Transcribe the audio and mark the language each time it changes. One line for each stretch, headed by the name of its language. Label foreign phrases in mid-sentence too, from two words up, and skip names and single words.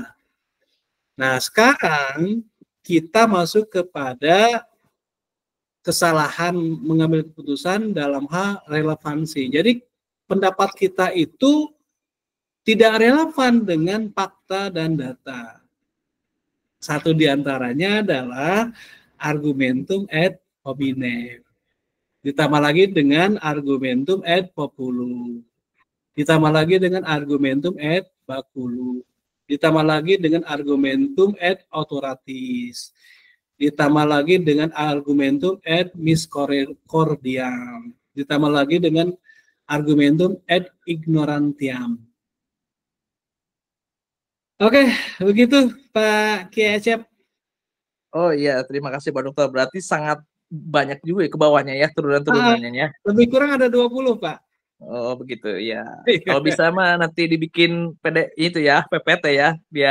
Indonesian: Nah, sekarang kita masuk kepada kesalahan mengambil keputusan dalam hal relevansi. Jadi, pendapat kita itu tidak relevan dengan fakta dan data. Satu diantaranya adalah
Latin: argumentum et hominem.
Indonesian: Ditambah lagi dengan
Latin: argumentum et populum.
Indonesian: Ditambah lagi dengan
Latin: argumentum et baculum.
Indonesian: Ditambah lagi dengan
Latin: argumentum et authoritas.
Indonesian: Ditambah lagi dengan
Latin: argumentum et misericordiam.
Indonesian: Ditambah lagi dengan
Latin: argumentum et ignorantiam.
Indonesian: Oke, begitu Pak Kiai Acep. Oh iya, terima kasih Pak Dokter. Berarti sangat banyak juga ya ke bawahnya ya, turunan-turunannya ya. Lebih kurang ada 20, Pak. Oh begitu ya. Kalau bisa mah nanti dibikin itu ya PPT ya biar